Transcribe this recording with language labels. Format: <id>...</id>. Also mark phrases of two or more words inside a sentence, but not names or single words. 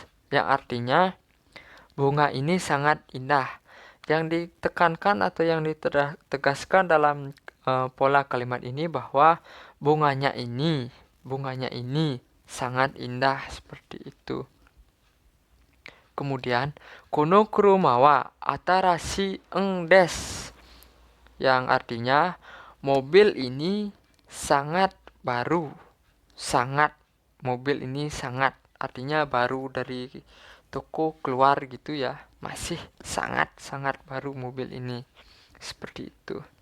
<id>Yang artinya bunga ini sangat indah. Yang ditekankan atau yang ditegaskan dalam pola kalimat ini bahwa bunganya ini sangat indah seperti itu.</id> <ja>Kemudian この車は新しいです.</ja> <id>Yang artinya mobil ini sangat baru. Mobil ini sangat artinya baru dari toko keluar gitu ya. Masih sangat baru mobil ini. Seperti itu.</id>